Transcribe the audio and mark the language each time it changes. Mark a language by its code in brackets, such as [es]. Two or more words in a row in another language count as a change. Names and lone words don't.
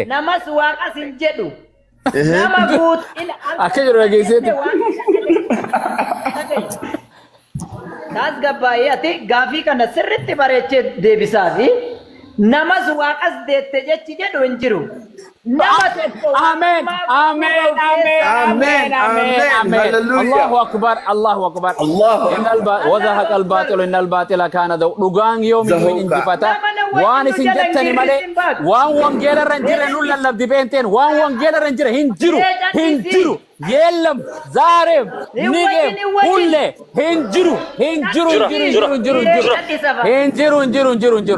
[om] Namas waaqas hin jedhu. Nama guutiin Akka jiru dhageesseetti. Taas gabbaa'ee ati gaafii kana sirriitti bareechee deebisaa fi namas waaqas deette jechi jedhu hin jiru. Nama tokko Amen. Amen. Amen. Amen. Amen. Amen. Hallelujah. [ar] الله أكبر. الله أكبر. وزهق الباطل إن الباطل كان [om] dhugaan yoomiyyuu injifata. Waan isin jettani malee waan wangeela irra hin jirre nuun lallabdi beenteen waan wangeela irra hin jirre hin jiru. Hin jiru. [am] የለም ዛሬም ነገም ሁሌ hin jiru. [om] Hin jiru. Hin jiru. Hin jiru. Hin jiru. Hin jiru. Hin jiru. Hin jiru.